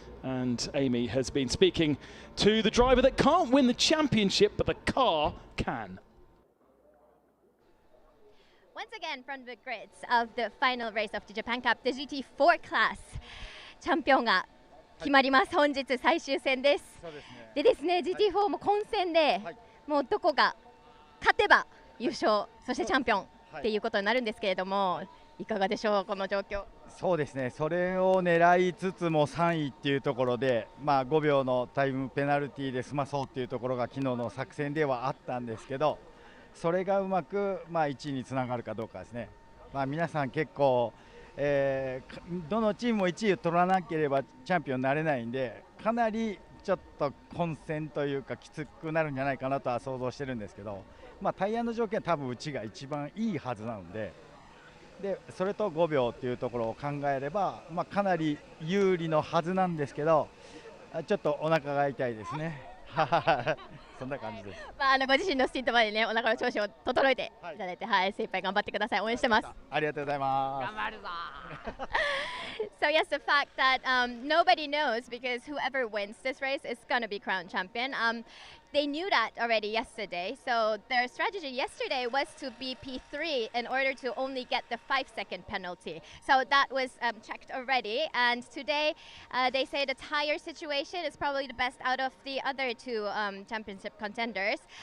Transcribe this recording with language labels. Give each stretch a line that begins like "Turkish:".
English: And Amy has been speaking to the driver that can't win the championship, but the car can. Once again, from the grids of the final race of the Japan Cup, the GT4 class
Japanese: チャンピオンが決まります。本日最終戦です。でですね、GT4 も混戦で、もうどこが勝てば優勝、そしてチャンピオンっていうことになるんですけれども、いかがでしょう、この状況。そうですね、それを狙いつつも3位っていうところで、5秒のタイムペナルティーで済まそうっていうところが昨日の作戦ではあったんですけど、それがうまく、1位につながるかどうかですね。皆さん結構、どのチームも1位を取らなければチャンピオンになれないんで、かなりちょっと混戦というかきつくなるんじゃないかなとは想像してるんですけど、タイヤの条件は多分うちが一番いいはずなので、それと5秒というところを考えれば、かなり有利のはずなんですけど、ちょっとお腹が痛いですね。そんな感じです。ご自身のスティントまでね、お腹の調子を整えていただいて、精一杯頑張ってください。応援してます。ありがとうございます。頑張るぞ。
English: So yes, the fact that nobody knows, because whoever wins this race is going to be crowned champion. They knew that already yesterday, so their strategy yesterday was to be P3 in order to only get the 5-second penalty. So that was checked already, and today they say the tire situation is probably the best out of the other two championship contenders.